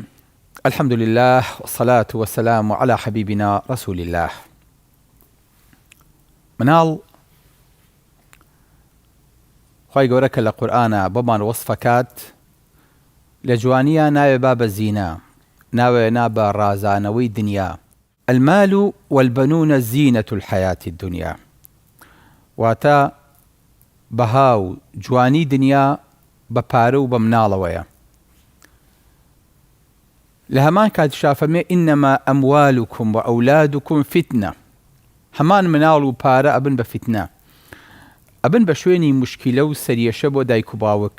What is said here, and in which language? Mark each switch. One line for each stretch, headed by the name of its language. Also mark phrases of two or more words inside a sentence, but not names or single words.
Arabic: الحمد لله والصلاة والسلام على حبيبنا رسول الله.
Central Kurdish: مناڵ خی گەورەکە لە قورئانە بۆمان وەسفەکات لە جوانیە ناوێ با بە زینە، ناوێ نا بە ڕازانەوەی دنیا.
Arabic: المال والبنون زينة الحياة الدنيا،
Central Kurdish: واتە بەها و جوانی دنیا بە پارە و بە مناڵەوەیە. لە هەمان کاتیشا فەرمێ
Arabic: ئینەما ئەموالکم و ئەولادکم فتنە،
Central Kurdish: هەمان مناڵ و پارە ئەبن بە فتنە، ئەبن بە شوێنی مشکیلە و سەریەشە بۆ دایک و باوک.